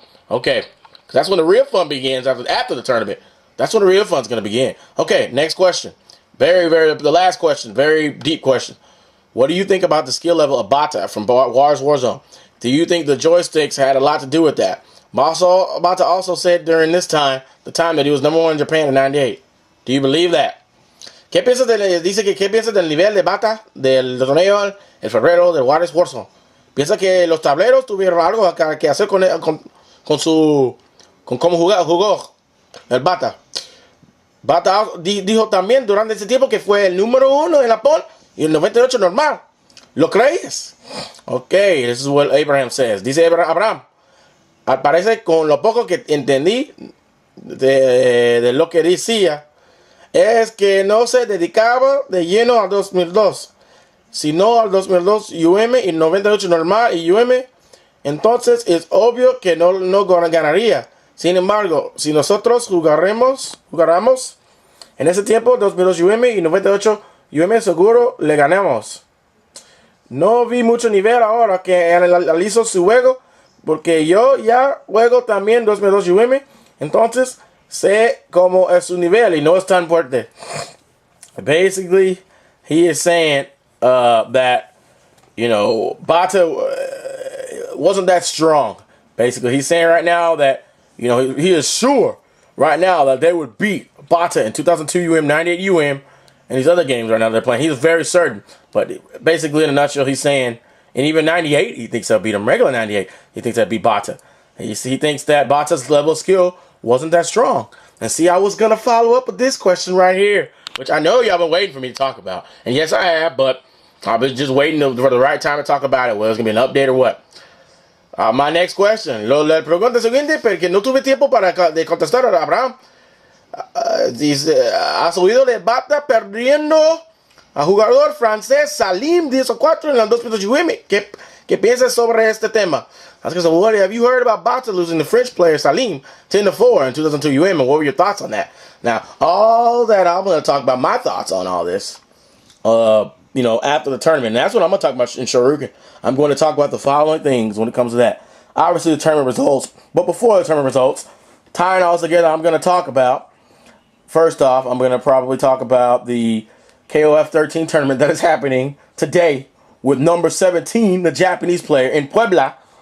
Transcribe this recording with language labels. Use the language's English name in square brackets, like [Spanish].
[English] Okay, because that's when the real fun begins after the tournament. That's when the real fun's going to begin. Okay, next question. The last question, very deep question. What do you think about the skill level of Bata from JuareZ WarZone? Do you think the joysticks had a lot to do with that? Bata also said during the time that he was #1 in Japan in '98. Do you believe that? [Spanish] ¿Qué piensas del nivel de Bata del torneo el febrero de JuareZ WarZone? ¿Piensa que los tableros tuvieron algo que hacer con cómo jugó el Bata? Bata dijo también durante ese tiempo que fue el número 1 en Japón y el 98 normal. ¿Lo crees? [English] Okay, this is what Abraham says. [Spanish] Dice Abraham, al parecer con lo poco que entendí de lo que decía, es que no se dedicaba de lleno al 2002, sino al 2002 UM y 98 normal y UM. Entonces es obvio que no ganaría. Sin embargo, si nosotros jugáramos en ese tiempo 2002 UM y 98 UM, seguro le ganamos. No vi mucho nivel ahora que analizo su juego, porque yo ya juego también 2002 UM, entonces sé cómo es su nivel y no es tan fuerte. [English] Basically, he is saying that, Bata wasn't that strong. Basically, he's saying right now that, he is sure right now that they would beat Bata in 2002 UM, 98 UM, and these other games right now they're playing. He's very certain. But basically, in a nutshell, he's saying, and even 98, he thinks they'll beat him. Regular 98, he thinks they'll beat Bata. He thinks that Bata's level of skill wasn't that strong. And see, I was going to follow up with this question right here, which I know y'all been waiting for me to talk about. And yes, I have, but I've been just waiting for the right time to talk about it, whether it's going to be an update or what. My next question. [Spanish] La pregunta siguiente, porque no tuve tiempo de contestar a Abraham. Dice, ¿has oído de Bata perdiendo a jugador francés Salim 10-4 en la 2.8 UM? ¿Qué piensas sobre este tema? [English] I was going to say, well, have you heard about Bata losing the French player Salim 10-4 in 2002 UM, and what were your thoughts on that? Now, all that, I'm going to talk about my thoughts on all this, after the tournament. And that's what I'm going to talk about in Shuriken. I'm going to talk about the following things when it comes to that. Obviously, the tournament results, but before the tournament results, tying all together, I'm going to talk about, first off, I'm going to probably talk about the KOF 13 tournament that is happening today with number 17, the Japanese player, in Puebla.